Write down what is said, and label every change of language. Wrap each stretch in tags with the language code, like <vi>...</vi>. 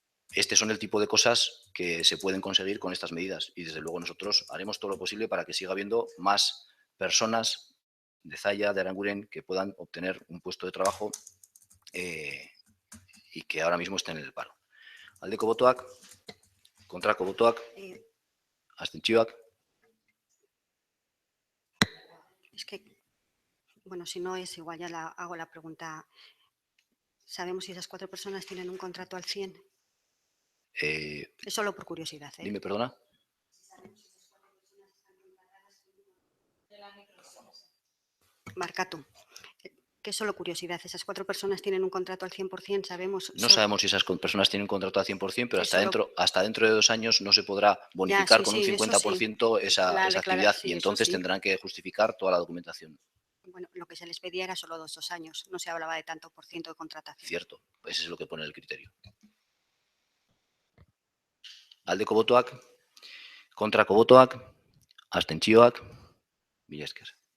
<es>Este son el tipo de cosas que se pueden conseguir con estas medidas y desde luego nosotros haremos todo lo posible para que siga habiendo más personas de Zalla, de Aranguren, que puedan obtener un puesto de trabajo y que ahora mismo estén en el paro.</es> <eu>Aldeko botoak, kontrako botoak, abstentzioak.</eu> <es>Es que, bueno, si no es igual, ya hago la pregunta. ¿Sabemos si esas 4 personas tienen un contrato al 100? Es solo por curiosidad. Dime, perdona. Marcatu, que es solo curiosidad. ¿Esas 4 personas tienen un contrato al 100%? ¿Sabemos? No sabemos si esas personas tienen un contrato al 100%, pero hasta dentro de 2 años no se podrá bonificar con un 50% esa actividad y entonces tendrán que justificar toda la documentación. Bueno, lo que se les pedía era solo 2 años. No se hablaba de tanto por ciento de contratación. Cierto, ese es lo que pone el criterio.</es> <eu>Aldeko botoak, kontrako botoak, abstentzioak, mila esker.</eu>